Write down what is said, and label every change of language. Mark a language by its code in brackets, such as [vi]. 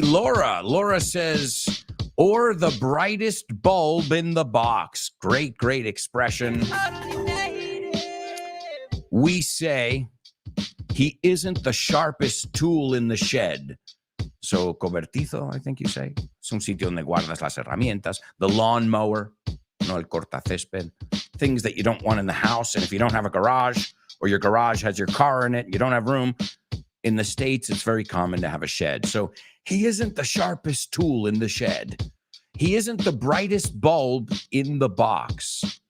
[en] Laura says, or the brightest bulb in the box. Great expression. We say, he isn't the sharpest tool in the shed. So, cobertizo, I think you say. [es] Es un sitio donde guardas las herramientas. [en] The lawnmower, [es] no el cortacésped. [en] Things that you don't want in the house. And if you don't have a garage, or your garage has your car in it, you don't have room. In the States, it's very common to have a shed. So, he isn't the sharpest tool in the shed. He isn't the brightest bulb in the box.